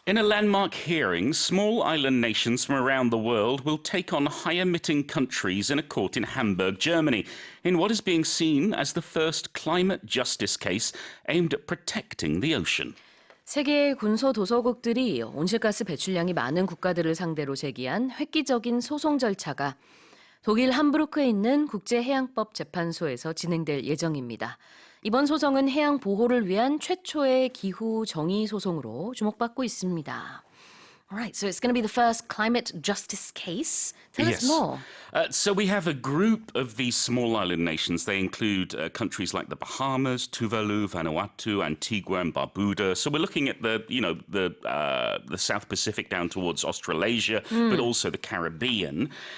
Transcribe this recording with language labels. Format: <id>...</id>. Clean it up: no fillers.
<en>In a landmark hearing, small island nations from around the world will take on high-emitting countries in a court in Hamburg, Germany, in what is being seen as the first climate justice case aimed at protecting the ocean.</en> <ko>세계의 군소도서국들이 온실가스 배출량이 많은 국가들을 상대로 제기한 획기적인 소송 절차가 독일 함부르크에 있는 국제해양법재판소에서 진행될 예정입니다. 이번 소송은 해양 보호를 위한 최초의 기후 정의 소송으로 주목받고 있습니다.</ko> <en>Alright, so it's going to be the first climate justice case. Tell us more. So we have a group of these small island nations. They include countries like the Bahamas, Tuvalu, Vanuatu, Antigua, and Barbuda. So we're looking at the South Pacific down towards Australasia, but also the Caribbean.</en>